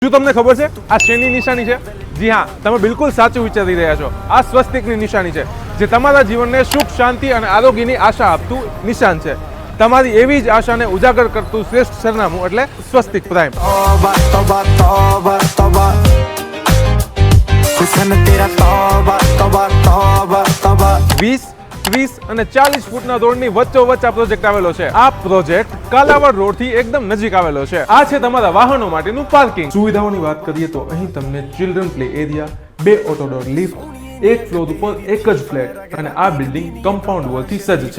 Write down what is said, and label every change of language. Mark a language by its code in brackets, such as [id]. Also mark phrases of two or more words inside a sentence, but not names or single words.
[gu] શું તમને ખબર છે આ શેની નિશાની છે? જી હા, તમે બિલકુલ સાચું વિચારી રહ્યા છો. આ સ્વસ્તિકની નિશાની છે, જે તમારા જીવનને સુખ, શાંતિ અને આરોગ્યની આશા આપતું નિશાન છે. તમારી એવી જ આશાને ઉજાગર કરતું શ્રેષ્ઠ સરનામું એટલે સ્વસ્તિક પ્રાઇમ. [hi] तौबा तौबा तौबा तौबा हुस्न तेरा तौबा तौबा तौबा तौबा [gu] 20, 30 અને 40 ફૂટના રોડની વચ્ચોવચ્ચ આ પ્રોજેક્ટ આવેલો છે. આ પ્રોજેક્ટ કાલાવડ રોડથી એકદમ નજીક આવેલો છે. આ છે તમારા વાહનો માટેનું પાર્કિંગ. સુવિધાઓની વાત કરીએ તો અહીં તમને [en] children play area, [gu] 2 [en] auto door lift, [gu] એક ફ્લોર ઉપર એક જ ફ્લેટ અને આ [en] building compound [gu] વોલથી સજ્જ છે.